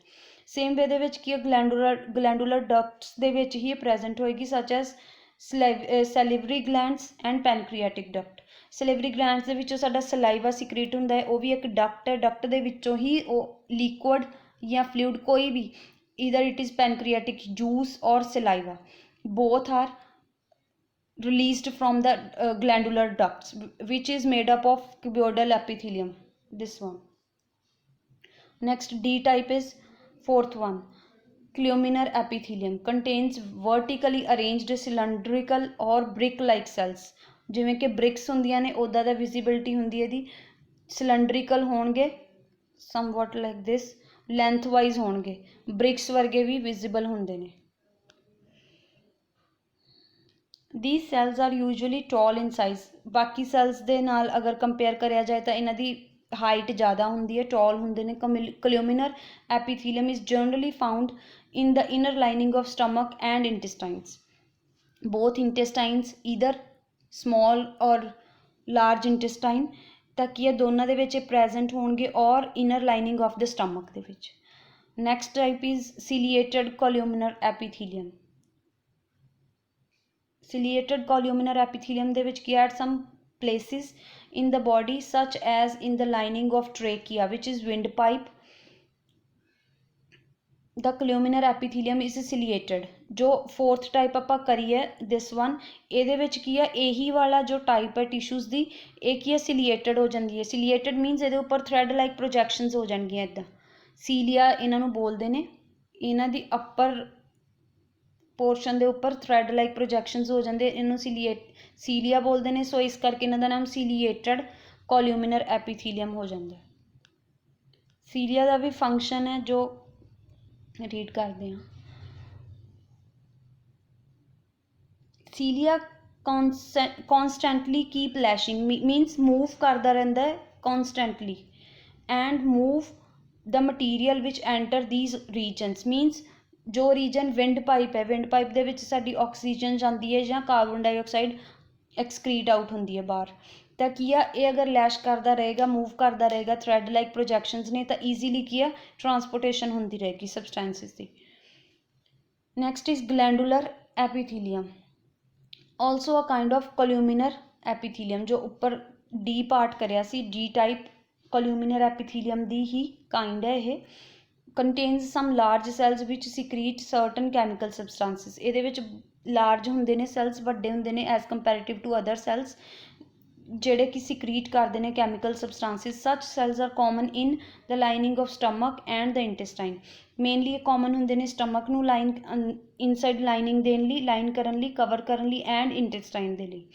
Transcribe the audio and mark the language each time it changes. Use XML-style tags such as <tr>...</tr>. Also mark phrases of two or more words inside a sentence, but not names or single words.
<en>same way</en> <pa>ਦੇ ਵਿੱਚ ਕੀ</pa> <en>glandular ducts</en> <pa>ਦੇ ਵਿੱਚ ਹੀ ਪ੍ਰੈਜ਼ੈਂਟ ਹੋਏਗੀ</pa> <en>such as salivary glands and pancreatic duct. salivary glands</en> <pa>ਦੇ ਵਿੱਚੋਂ ਸਾਡਾ ਸਲਾਈਵਾ ਸਿਕਰੀਟ ਹੁੰਦਾ ਹੈ ਉਹ ਵੀ ਇੱਕ ਡਕਟ ਹੈ। ਡਕਟ ਦੇ ਵਿੱਚੋਂ ਹੀ ਉਹ ਲਿਕੁਇਡ ਜਾਂ ਫਲੂਇਡ ਕੋਈ ਵੀ</pa> <en>either it is pancreatic juice or saliva both are released from the glandular ducts which is made up of cuboidal epithelium. This one. Next D type is fourth one columnar epithelium contains vertically arranged cylindrical or brick like cells।</en> <pa>ਜਿਵੇਂ ਕਿ bricks ਹੁੰਦੀਆਂ ਨੇ ਉੱਦਾਂ ਦਾ visibility ਹੁੰਦੀ ਹੈ ਇਹਦੀ।</pa> <en>cylindrical ਹੋਣਗੇ somewhat like this ਲੈਂਥਵਾਈਜ਼ ਹੋਣਗੇ।</en> <pa>ਬ੍ਰਿਕਸ ਵਰਗੇ ਵੀ ਵਿਜ਼ੀਬਲ ਹੁੰਦੇ ਨੇ।</pa> <en>these cells are usually tall in size।</en> <pa>ਬਾਕੀ ਸੈਲਸ ਦੇ ਨਾਲ ਅਗਰ ਕੰਪੇਅਰ ਕਰਿਆ ਜਾਏ ਤਾਂ ਇਹਨਾਂ ਦੀ ਹਾਈਟ ਜ਼ਿਆਦਾ ਹੁੰਦੀ ਹੈ ਟੌਲ ਹੁੰਦੇ ਨੇ।</pa> <en>columnar epithelium is generally found in the inner lining of stomach and intestines। both intestines either small or large intestine</en> <pa>ਤਾਂ ਕੀ ਹੈ ਦੋਨਾਂ ਦੇ ਵਿੱਚ ਪ੍ਰੈਜ਼ੈਂਟ ਹੋਣਗੇ ਔਰ</pa> <en>inner lining of the stomach</en> <pa>ਦੇ ਵਿੱਚ।</pa> <en>next type is ciliated columnar epithelium। ciliated columnar epithelium</en> <pa>ਦੇ ਵਿੱਚ ਕੀ</pa> <en>at some places in the body such as in the lining of trachea which is windpipe। the columnar epithelium is ciliated।</en> <pa>ਜੋ</pa> <en>fourth type</en> <pa>ਆਪਾਂ ਕਰੀਏ</pa> <en>this one</en> <pa>ਇਹਦੇ ਵਿੱਚ ਕੀ ਆ ਇਹੀ ਵਾਲਾ ਜੋ type ਹੈ tissues ਦੀ ਇਹ ਕੀ ਹੈ ciliated ਹੋ ਜਾਂਦੀ ਹੈ। ciliated means ਇਹਦੇ ਉੱਪਰ</pa> <en>thread like projections</en> <pa>ਹੋ ਜਾਣਗੀਆਂ ਇੱਦਾਂ। ਸੀਲੀਆ ਇਹਨਾਂ ਨੂੰ ਬੋਲਦੇ ਨੇ। ਇਹਨਾਂ ਦੀ</pa> <en>upper portion</en> <pa>ਦੇ ਉੱਪਰ</pa> <en>thread like projections</en> <pa>ਹੋ ਜਾਂਦੇ ਇਹਨੂੰ ਸੀਲੀਆ ਬੋਲਦੇ ਨੇ। ਸੋ ਇਸ ਕਰਕੇ ਇਹਨਾਂ ਦਾ ਨਾਮ</pa> <en>ciliated columnar epithelium</en> <pa>ਹੋ ਜਾਂਦਾ। ਸੀਲੀਆ ਦਾ ਵੀ ਫੰਕਸ਼ਨ ਹੈ ਜੋ ਰੀਡ ਕਰਦੇ ਹਾਂ। ਸੀਲੀਆ</pa> <en>constantly keep lashing means move</en> <pa>ਕਰਦਾ ਰਹਿੰਦਾ ਹੈ</pa> <en>constantly and move the material which enter these regions means</en> <pa>ਜੋ</pa> <en>region wind pipe</en> <pa>ਹੈ</pa> <en>wind pipe</en> <pa>ਦੇ ਵਿੱਚ ਸਾਡੀ ਆਕਸੀਜਨ ਜਾਂਦੀ ਹੈ ਜਾਂ</pa> <en>carbon dioxide excrete out</en> <pa>ਹੁੰਦੀ ਹੈ ਬਾਹਰ ਤਾਂ ਕੀ ਆ ਇਹ ਅਗਰ ਲੈਸ਼ ਕਰਦਾ ਰਹੇਗਾ ਮੂਵ ਕਰਦਾ ਰਹੇਗਾ</pa> <en>thread like projections</en> <pa>ਨੇ ਤਾਂ ਈਜ਼ੀਲੀ ਕੀ ਆ ਟਰਾਂਸਪੋਰਟੇਸ਼ਨ ਹੁੰਦੀ ਰਹੇਗੀ ਸਬਸਟੈਂਸਿਸ ਦੀ।</pa> <en>next is glandular epithelium also a kind of columnar epithelium</en> <pa>ਜੋ ਉੱਪਰ ਡੀ ਪਾਰਟ ਕਰਿਆ ਸੀ</pa> <en>D type columnar epithelium</en> <pa>ਦੀ ਹੀ ਕਾइंड ਹੈ ਇਹ।</pa> <en>contains some large cells which secrete certain chemical substances।</en> <pa>ਇਹਦੇ ਵਿੱਚ ਲਾਰਜ ਹੁੰਦੇ ਨੇ ਸੈਲਸ ਵੱਡੇ ਹੁੰਦੇ ਨੇ</pa> <en>as comparative to other cells</en> <pa>ਜਿਹੜੇ ਕਿ ਸਿਕਰੀਟ ਕਰਦੇ ਨੇ</pa> <en>chemical substances. such cells are common in the lining of stomach and the intestine.</en> <pa>ਮੇਨਲੀ ਇਹ ਕਾਮਨ ਹੁੰਦੇ ਨੇ ਸਟਮਕ ਨੂੰ</pa> <en>line inside lining</en> <pa>ਦੇਣ ਲਈ ਲਾਈਨ ਕਰਨ ਲਈ ਕਵਰ ਕਰਨ ਲਈ ਐਂਡ ਇੰਟੈਸਟਾਈਨ ਦੇ ਲਈ।</pa>